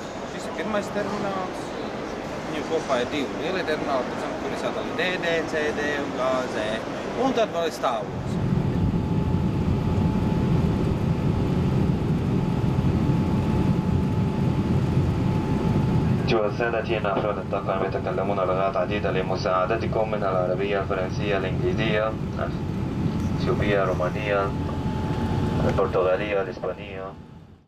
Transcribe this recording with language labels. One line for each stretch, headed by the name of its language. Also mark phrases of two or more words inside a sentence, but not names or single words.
Latvian: Šis ir pirmais termināls. Viņu kopā ir 2 lielie termināli, pēc tam, kur ir sadalīti DD, CD un GZ. Un tad vēl ir stāvoklis.
Arabic: أيها السادة أفراد الطاقم يتكلمون لغات عديدة لمساعدتكم منها العربية، الفرنسية، الإنجليزية، الإثيوبية، الرومانية، البرتغالية، الإسبانية.